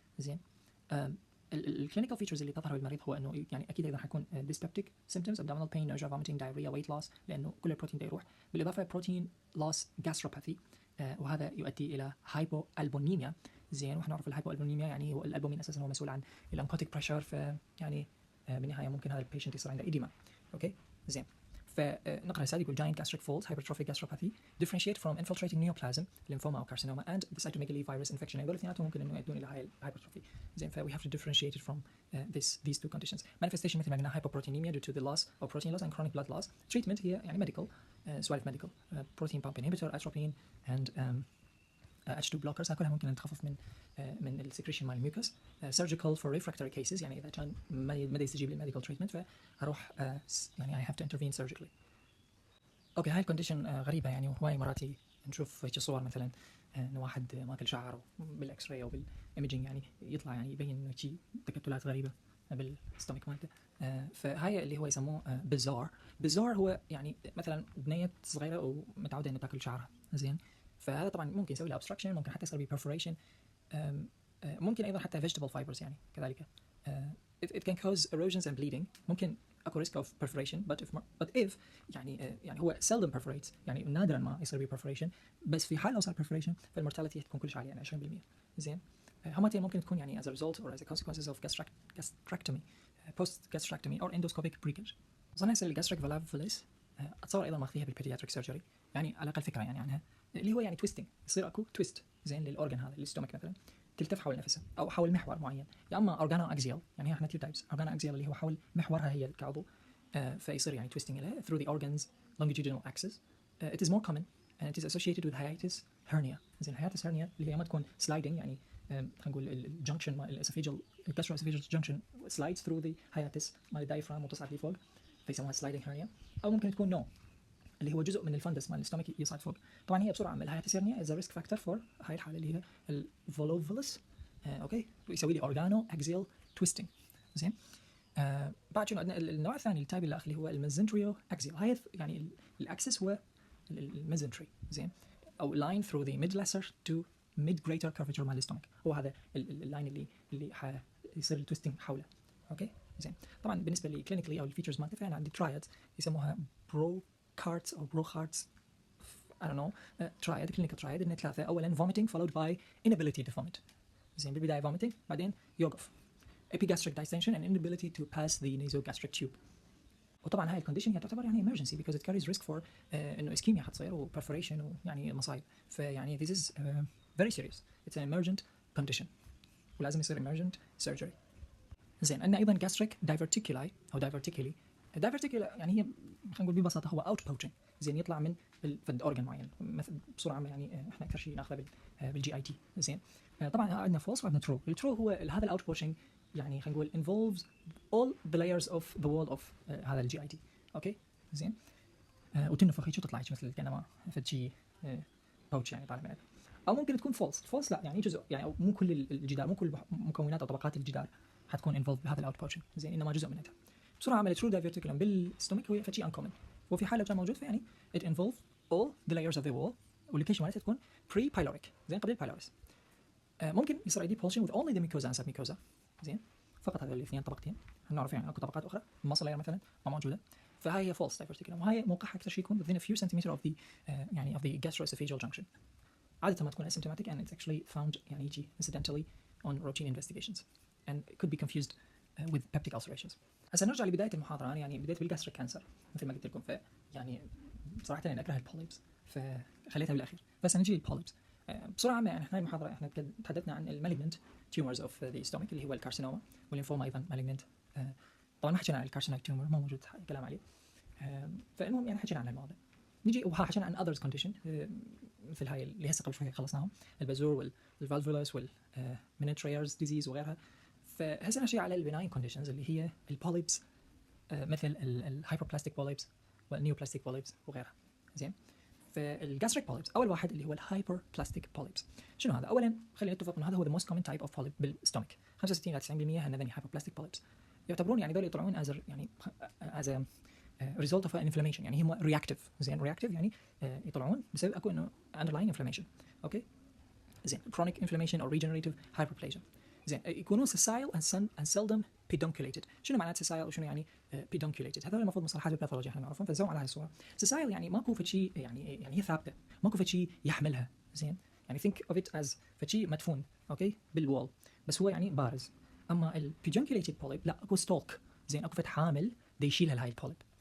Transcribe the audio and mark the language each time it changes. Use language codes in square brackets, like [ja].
[ar] زين الكلينيكال فيتشرز اللي تظهر بالمريض هو انه يعني اكيد ايضا حيكون [en] dyspeptic symptoms, abdominal pain, nausea, vomiting, diarrhea, weight loss, [ar] لانه كل البروتين ده يروح, بالاضافه بروتين لوس gastropathy, وهذا يؤدي الى هايبوالبونيميا. زين واحنا نعرف الهايبوالبونيميا يعني هو الالبومين اساسا هو مسؤول عن الانكوتيك بريشر, فيعني بالنهايه ممكن هذا البيشنت يصير عنده ايديما. اوكي زين فنقرا السادس يقول [en] giant gastric folds, hypertrophic gastropathy, differentiate from infiltrating neoplasm, lymphoma or carcinoma and the cytomegalovirus virus infection. [ar] هذول الاثنيناتهم ممكن انه يؤدون الى هاي الهايبرتروفي. [en] زين we have to differentiate it from these two conditions. Manifestation [ar] مثل ما قلنا [en] hypoproteinemia due to the loss of protein loss and chronic blood loss. Treatment هي يعني medical, سوالف medical, protein pump inhibitor, atropine and H2 blockers, [ar] كلها ممكن نتخفف من [en] السكريشن مال الميوكس. surgical for refractory cases [ar] يعني اذا كان ما يستجيب [en] للميديكال تريتمنت فهروح يعني I have to intervene surgically. [ar] اوكي هاي الكونديشن غريبه يعني, وهواي مراتي نشوف هيك صور مثلا ان واحد ماكل شعر بالاكس راي او بالايمجينج يعني يطلع يعني يبين انه شيء تكتلات غريبه بالستومك مالته. فهاي اللي هو يسموه بزار هو يعني مثلا بنيه صغيره ومتعوده انه تاكل شعرها زين. فهذا طبعا ممكن يسوي له obstruction، ممكن حتى يصير perforation، ممكن ايضا حتى vegetable fibers يعني كذلك. [en] it can cause erosions and bleeding. [ar] ممكن اكو [en] risk of perforation but if [ar] يعني هو [en] seldom perforates، [ar] يعني نادرا ما يصير به perforation، بس في حال لو صار perforation فالمورتاليتي تكون كلش عاليه يعني 20%. زين. همتين ممكن تكون يعني [en] as a result or as a consequences of gastrectomy, post gastrectomy or endoscopic breakage. [ar] اظن هسه الجاستريك فالف فيلس اتصور ايضا ماخذيها بالبيدياتريك سيرجري، يعني على الاقل فكره يعني عنها، اللي هو يعني تويستنج، يصير اكو تويست زين للاورجن هذا الاستومك مثلا، تلتف حول نفسها او حول محور معين، يا اما اورجانو اكزيال، يعني احنا تو تايبس، اورجانو اكزيال اللي هو حول محورها هي كعضو، فيصير يعني تويستنج لها [en] through the organs longitudinal axis. It is more common and it is associated with hiatus hernia. [ar] زين hiatus hernia اللي هي ما تكون sliding، يعني خلينا نقول الجنكشن مال الاسوفيجال [en] gastroesophageal junction slides through the hiatus [ar] مال الدايفرام وتصعد لفوق، فيسموها sliding hernia. او ممكن تكون نو اللي هو جزء من الفندس مال الاستومك يصعد فوق. طبعا هي بسرعه [en] الهاياتس hernia is a risk factor for [ar] هاي الحاله اللي هي [en] الفولوفولس. [ar] اوكي، يسوي لي اورجانو اكزيال تويستنج. زين. بعد شنو عندنا النوع الثاني التايب الاخ اللي هو الميزنتريو اكزيال. هاي يعني الاكسس هو الميزنتري زين، [en] او line through the mid lesser to mid greater curvature [ar] مال الاستومك، هو هذا اللاين اللي يصير التويستنج حوله. اوكي زين. طبعا بالنسبه لي كلينيكلي او الفيتشرز مالته، فانا عندي ترايد يسموها بروكارتس او بروخارتس [en] I don't know triad clinical triad [ar] إن ثلاثة. [en] أولاً vomiting followed by inability to vomit. زين، بالبداية vomiting [ar] بعدين يوقف. [en] Epigastric distension and inability to pass the nasogastric tube. [ar] وطبعاً هاي الكونديشن هي تعتبر يعني [en] emergency because it carries risk for [ar] إنه ischemia حتصير و perforation ويعني مصايب. [en] فيعني this is very serious. It's an emergent condition [ar] ولازم يصير [en] emergent surgery. [ar] زين. عندنا أيضاً gastric diverticuli أو diverticuli. diverticuli يعني هي خلينا نقول ببساطة هو out poaching. زين، يطلع من فد اورجن معين مثل بصوره عامه، يعني احنا اكثر شيء ناخذه بالجي اي تي. زين. طبعا عندنا فولس وعندنا ترو. الترو هو هذا الاوت بوشنج يعني خلينا نقول [en] involves all the layers of the wall of [ar] هذا الجي اي تي. اوكي زين. وتنفخ هيك وتطلع هيك مثل كانما فد شيء باوتش يعني طالع منها. او ممكن تكون فولس لا يعني جزء، يعني مو كل الجدار، مو كل مكونات او طبقات الجدار حتكون involved بهذا الاوت بوشنج. زين، انما جزء منها. بسرعه عملت ترو دايفرتيكولم بالستومك هو فشي انكومن، وفي حال لو كان موجود فيعني [en] it involve all the layers of the wall، [ar] واللوكيشن مالتها تكون pre pyloric زين قبل البايلوريس. [en] ممكن يصير عندي pulsion with only the mucosa and submucosa. [ar] زين، فقط هذول الاثنين طبقتين. نعرف يعني اكو طبقات اخرى muscle layer مثلا ما موجوده، فهاي هي false diverticulum، وهي موقعها اكثر شيء يكون [en] within a few centimeter of the [ar] يعني of the gastroesophageal junction. [en] عاده ما تكون asymptomatic and it's actually found [ar] يعني يجي [en] incidentally on routine investigations and it could be confused with peptic ulcerations. [ar] هسه نرجع لبدايه المحاضره. أنا يعني بديت بالجاستريك كانسر مثل ما قلت لكم، يعني صراحه انا اكره البوليبس فخليتها بالاخير. بس نجي للبوليبس بسرعه عامه. يعني احنا المحاضره احنا تحدثنا عن المالجنت تيومرز اوف ذا ستومك اللي هو الكارسينوما والليمفوما ايضا مالجنت. طبعا ما حكينا عن الكارسينويد تيومر، ما موجود كلام عليه. فالمهم يعني حكينا عن المواضيع. نجي وحكينا عن اذرز كونديشن مثل هاي اللي هسه قبل شوي خلصناهم، البازور والفالفولوس والمينيتريرز ديزيز وغيرها. فهسه نحكي على البناين كونديشنز اللي هي البوليبس، مثل الهايبربلاستيك بوليبس والنيوبلاستيك بوليبس وغيرها. زين. فالجاستريك بوليبس اول واحد اللي هو الهايبربلاستيك بوليبس. شنو هذا؟ اولا خلينا نتفق انه هذا هو [en] the most common type of polyp [ar] بالستومك. 65 الى 90% هذني hyperplastic polyps يعتبرون يعني ذول يطلعون يعني [en] as a result of an inflammation، [ar] يعني هم reactive. زين، reactive يعني يطلعون بسبب اكو انه underlying inflammation. [en] Okay زين. chronic inflammation or regenerative hyperplasia. زين، يكونون sessile and seldom pedunculated. [ar] شنو معنات sessile وشنو يعني pedunculated؟ هذول المفروض مصطلحات الباثولوجي احنا نعرفهم، فنسوي على هاي الصوره. sessile يعني ماكو فد شيء، يعني هي ثابته، ماكو فد شيء يحملها. زين، يعني [en] think of it as [ar] فد شيء مدفون اوكي بالوول، بس هو يعني بارز. اما البيدونكيوليتد بوليب لا، اكو ستولك. زين، اكو فد حامل دا يشيلها لهاي البوليب.